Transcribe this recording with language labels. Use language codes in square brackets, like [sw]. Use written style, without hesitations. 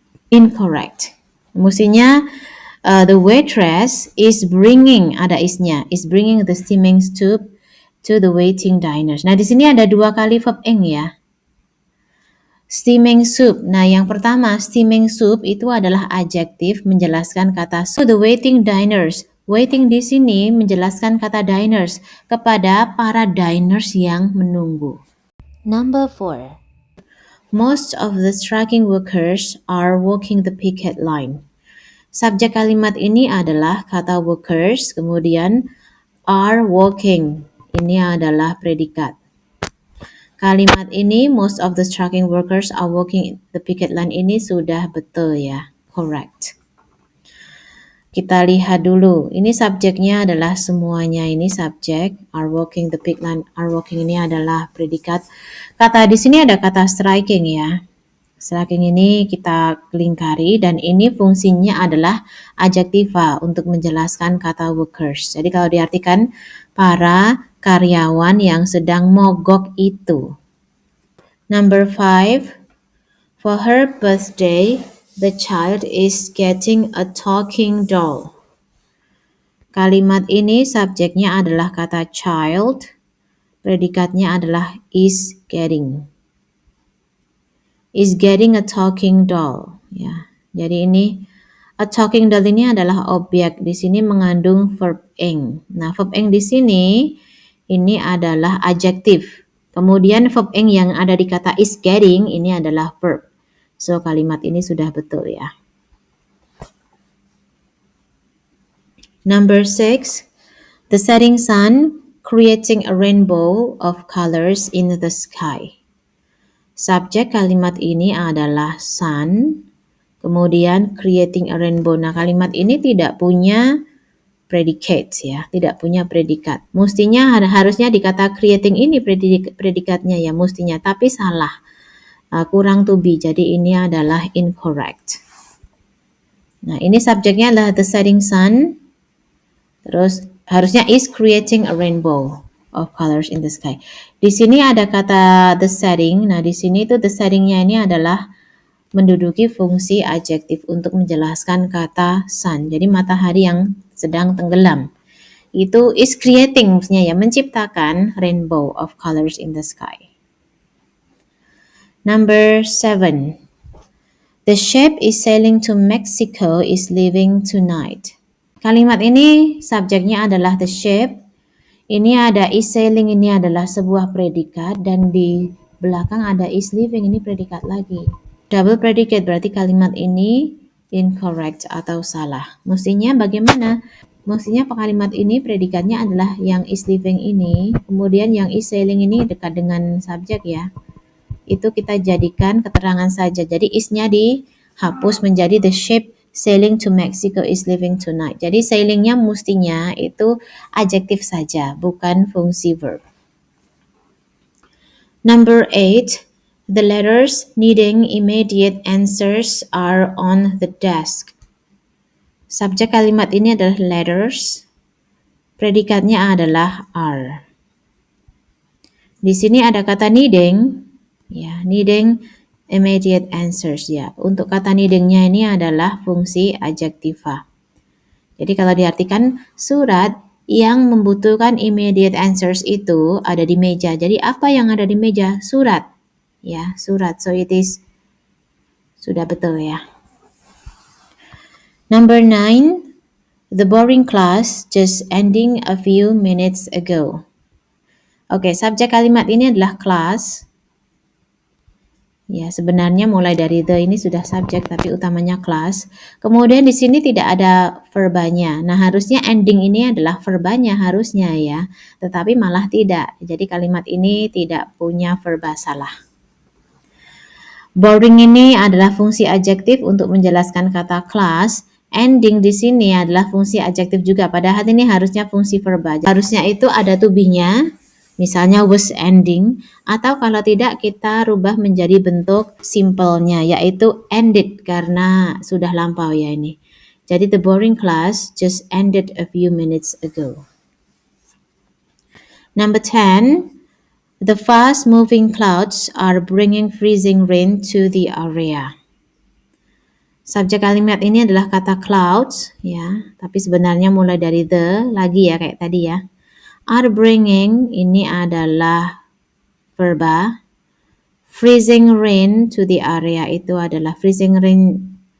[en] Incorrect. Mestinya the waitress is bringing, [id] ada isnya, [en] is bringing the steaming soup to the waiting diners. [id] Nah, di sini ada dua kali [en] verb ing ya. Steaming soup. [id] Nah, yang pertama, [en] steaming soup [id] itu adalah adjektif menjelaskan kata soup [en] to the waiting diners. [id] Waiting di sini menjelaskan kata diners kepada para diners yang menunggu. [en] Number 4. Most of the striking workers are walking the picket line. [id] Subjek kalimat ini adalah kata workers, kemudian [en] are walking. [id] Ini adalah predikat. Kalimat ini, [en] most of the striking workers are walking the picket line, [id] ini sudah betul ya, correct. Kita lihat dulu, ini subjeknya adalah semuanya, ini subjek, [en] are walking the picket line, are walking [id] ini adalah predikat. Kata di sini ada kata striking ya. Striking ini kita lingkari dan ini fungsinya adalah adjektiva untuk menjelaskan kata workers. Jadi kalau diartikan para karyawan yang sedang mogok itu. [en] Number 5. For her birthday, the child is getting a talking doll. [id] Kalimat ini subjeknya adalah kata child, predikatnya adalah [en] is getting. Is getting a talking doll. [id] Ya, jadi ini [en] a talking doll [id] ini adalah objek. Di sini mengandung verb ing. Nah, verb ing di sini ini adalah adjektif. Kemudian verb ing yang ada di kata [en] is getting [id] ini adalah verb. So kalimat ini sudah betul ya. [en] Number 6. The setting sun creating a rainbow of colors in the sky. [id] Subjek kalimat ini adalah sun, kemudian [en] creating a rainbow. [id] Nah, kalimat ini tidak punya predicate ya, tidak punya predikat. Mestinya harusnya dikata creating ini predikatnya ya, mestinya, tapi salah. Kurang to be, jadi ini adalah incorrect. Nah, ini subjeknya adalah [en] the setting sun, [id] terus harusnya [en] is creating a rainbow of colors in the sky. [id] Di sini ada kata [en] the setting. [id] Nah, di sini itu the settingnya ini adalah menduduki fungsi adjektif untuk menjelaskan kata sun. Jadi matahari yang sedang tenggelam. Itu [en] is creating, [id] maksudnya ya, menciptakan [en] rainbow of colors in the sky. Number 7. The ship is sailing to Mexico is leaving tonight. [id] Kalimat ini subjeknya adalah [en] the ship. [id] Ini ada [en] is sailing, [id] ini adalah sebuah predikat, dan di belakang ada [en] is leaving, [id] ini predikat lagi. [en] Double predicate [id] berarti kalimat ini incorrect atau salah. Mestinya bagaimana? Mestinya kalimat ini predikatnya adalah yang [en] is leaving [id] ini, kemudian yang [en] is sailing [id] ini dekat dengan subjek ya. Itu kita jadikan keterangan saja. Jadi isnya dihapus menjadi [en] the ship sailing to Mexico is leaving tonight. [id] Jadi sailingnya mestinya itu adjektif saja, bukan fungsi verb. [en] Number 8. The letters needing immediate answers are on the desk. [id] Subjek kalimat ini adalah letters. Predikatnya adalah are. Di sini ada kata needing. Ya, [en] needing immediate answers [id] ya. Untuk kata needingnya ini adalah fungsi adjektiva. Jadi kalau diartikan surat yang membutuhkan [en] immediate answers [id] itu ada di meja. Jadi apa yang ada di meja? Surat. Ya, surat. [en] So it is [id] sudah betul ya. [en] Number 9. The boring class just ending a few minutes ago. [id] Oke, subjek kalimat ini adalah class. Ya, sebenarnya mulai dari the ini sudah subjek, tapi utamanya class. Kemudian di sini tidak ada verbanya. Nah, harusnya ending ini adalah verbanya harusnya ya, tetapi malah tidak. Jadi kalimat ini tidak punya verba, salah. Boring ini adalah fungsi adjektif untuk menjelaskan kata class. Ending di sini adalah fungsi adjektif juga. Padahal ini harusnya fungsi verba. Harusnya itu ada to be-nya. Misalnya [en] was ending, [id] atau kalau tidak kita rubah menjadi bentuk simple-nya, yaitu ended karena sudah lampau ya ini. Jadi [en] the boring class just ended a few minutes ago. Number 10. The fast-moving clouds are bringing freezing rain to the area. [id] Subjek kalimat ini adalah kata clouds, ya, tapi sebenarnya mulai dari the lagi ya kayak tadi ya. [en] Are bringing [id] ini adalah verba. [en] Freezing rain to the area [id] itu adalah [en] freezing rain.